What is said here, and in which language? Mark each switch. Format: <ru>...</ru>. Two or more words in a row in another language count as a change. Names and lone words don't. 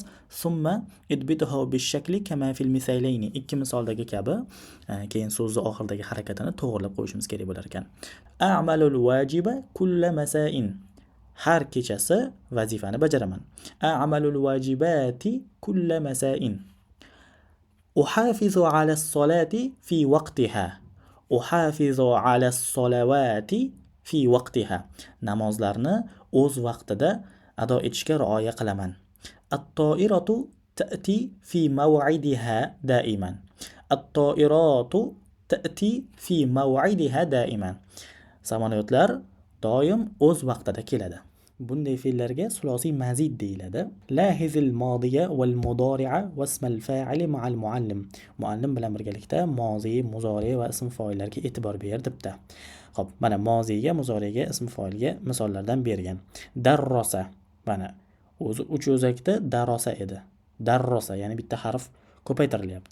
<ar>ثم اضبطه بالشكل كما في المثالين.</ar> <uz>Ikki misoldagi kabi keyin so'zni oxiridagi harakatini to'g'rilab qo'yishimiz kerak bo'lar ekan.</uz> <ar>أعمل الواجب كل مساء.</ar> <uz>Har kechasi vazifani bajaraman.</uz> <ar>أعمل الواجبات كل مساء. أحافظ على الصلاة في وقتها. أحافظ على الصلوات في وقتها.</ar> <uz>Namozlarni o'z vaqtida ado etishga rioya qilaman.</uz> <ar>الطائرة تأتي في موعدها دائما. الطائرة تأتي في موعدها دائما.</ar> <uz>Samolyotlar doim o'z vaqtida keladi. Bunday fe'llarga sulosiy mazid deyiladi.</uz> <ar>لاحظ الماضي والمضارع واسم الفاعل مع المعلم.</ar> <uz>Muallim bilan birgalikda mozi, muzori va ism fa'illarga e'tibor ber debdi. Xo'p, mana moziga, muzoriga, ism fa'ilga misollardan bergan. Darrosa, mana o'zi uch o'zakda darosa edi. Darrosa, ya'ni bitta harf ko'paytirilyapti.</uz>